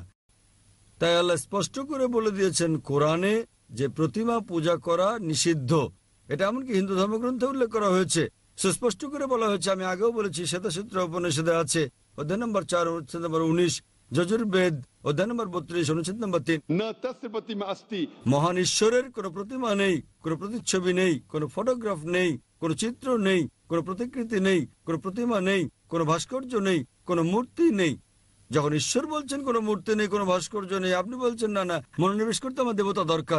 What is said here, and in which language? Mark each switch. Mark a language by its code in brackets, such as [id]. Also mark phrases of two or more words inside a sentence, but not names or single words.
[bn] তাই আল্লাহ স্পষ্ট করে বলে দিয়েছেন কোরআনে যে প্রতিমা পূজা করা নিষিদ্ধ। এটা এমনকি হিন্দু ধর্মগ্রন্থে উল্লেখ করা হয়েছে, সুস্পষ্ট করে বলা হয়েছে। আমি আগেও বলেছি, শ্বেতাসূত্র উপনিষদে আছে, অধ্যায় নম্বর 4 অনুচ্ছেদ নম্বর 19, যজুর্বেদ অধ্যায় নম্বর 32 অনুচ্ছেদ নম্বর 3। [sa] न तस्य प्रतिमा अस्ति [bn] মহান ঈশ্বরের কোনো প্রতিমা নেই, কোনো প্রতিচ্ছবি নেই, কোনো ফটোগ্রাফ নেই, কোনো চিত্র নেই, কোনো প্রতিকৃতি নেই, কোনো প্রতিমা নেই, কোনো ভাস্কর্য নেই, কোনো মূর্তি নেই। যখন ঈশ্বর বলছেন কোনো মূর্তি নেই, কোনো ভাস্কর্য নেই, আপনি বলছেন না মনোনিবেশ করতে আমার দেবতা দরকার।